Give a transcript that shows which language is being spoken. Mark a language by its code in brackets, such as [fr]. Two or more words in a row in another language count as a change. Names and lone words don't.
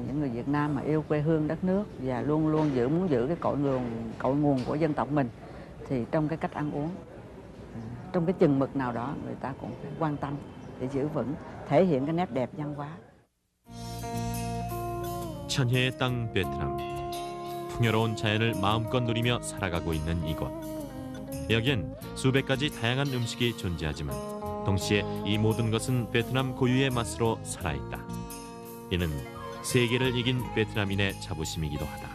[vi] những người Việt Nam mà yêu quê hương đất nước và luôn luôn muốn giữ cái cội nguồn của dân tộc mình, thì trong cái cách ăn uống, trong cái chừng mực nào đó người ta cũng phải quan tâm để giữ vững, thể hiện cái nét đẹp văn hóa. [ko] 천혜의 땅 베트남, 풍요로운 자연을 마음껏 누리며 살아가고 있는 이곳. 여기엔 수백 가지 다양한 음식이 존재하지만 동시에 이 모든 것은 베트남 고유의 맛으로 살아있다. 이는 세계를 이긴 베트남인의 자부심이기도 하다.